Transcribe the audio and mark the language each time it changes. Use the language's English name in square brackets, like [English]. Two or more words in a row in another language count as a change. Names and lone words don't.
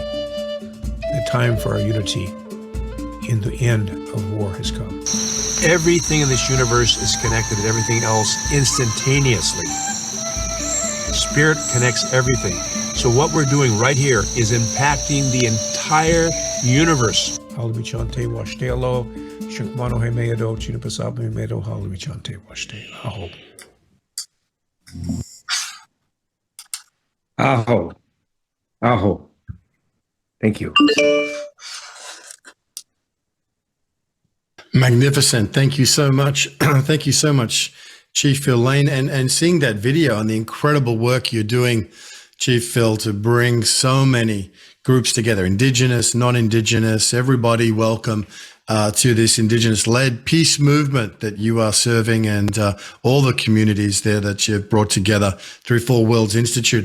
[English] The time for our unity in the end of war has come. Everything in this universe is connected to everything else instantaneously. Spirit connects everything. So what we're doing right here is impacting the entire universe. [Lakota] Hallelujah chante washtelo, shukmano hemedo, chinapasabu hemedo, hallelujah chante washte. Aho. Aho. Aho. [English] Thank you. Magnificent. Thank you so much. Thank you so much, Chief Phil Lane. And seeing that video and the incredible work you're doing, Chief Phil, to bring so many groups together, Indigenous, non-Indigenous, everybody welcome to this Indigenous-led peace movement that you are serving, and all the communities there that you've brought together through Four Worlds Institute.